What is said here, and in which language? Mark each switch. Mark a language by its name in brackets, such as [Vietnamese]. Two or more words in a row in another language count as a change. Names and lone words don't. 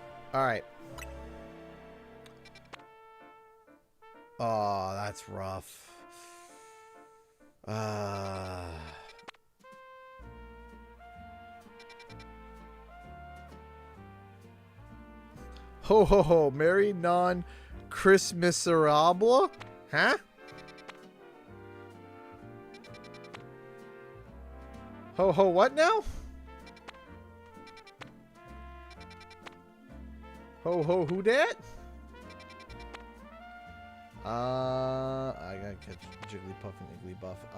[English] All right. Oh, that's rough. Ho ho ho, Merry non Christmasable? Huh? Ho ho what now? Ho ho who dat? I gotta catch Jigglypuff and Igglybuff.